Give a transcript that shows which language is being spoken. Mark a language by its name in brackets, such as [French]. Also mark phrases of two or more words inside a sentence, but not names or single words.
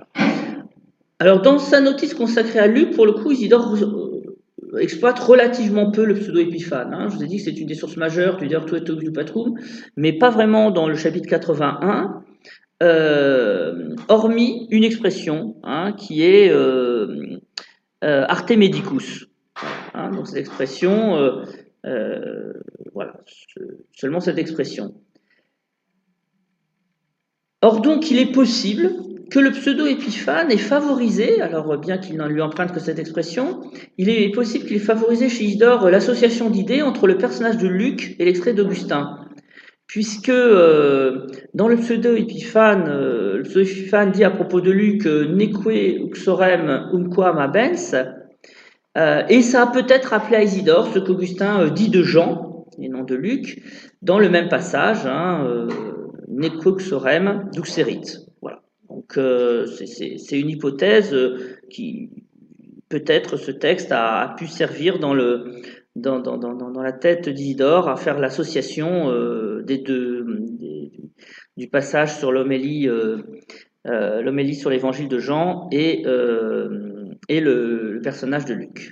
[French] Alors, dans sa notice consacrée à Luc, pour le coup, Isidore exploite relativement peu le pseudo-épiphane. Je vous ai dit que c'est une des sources majeures du De Ortuet Obitu Patrum, mais pas vraiment dans le chapitre 81, hormis une expression qui est [Latin] arte medicus. [French] Donc, cette expression, voilà, seulement cette expression. Or, donc, il est possible que le pseudo-épiphane ait favorisé, alors bien qu'il n'en lui emprunte que cette expression, il est possible qu'il ait favorisé chez Isidore l'association d'idées entre le personnage de Luc et l'extrait d'Augustin. Puisque dans le pseudo-épiphane dit à propos de Luc [Latin] Neque uxorem umquam abens, [French] et ça a peut-être rappelé à Isidore ce qu'Augustin dit de Jean, et non de Luc, dans le même passage, [Latin] Neque uxorem duxerit. [French] Voilà. Donc c'est une hypothèse qui, peut-être, ce texte a pu servir dans la tête d'Isidore à faire l'association du passage sur l'homélie sur l'évangile de Jean et le personnage de Luc.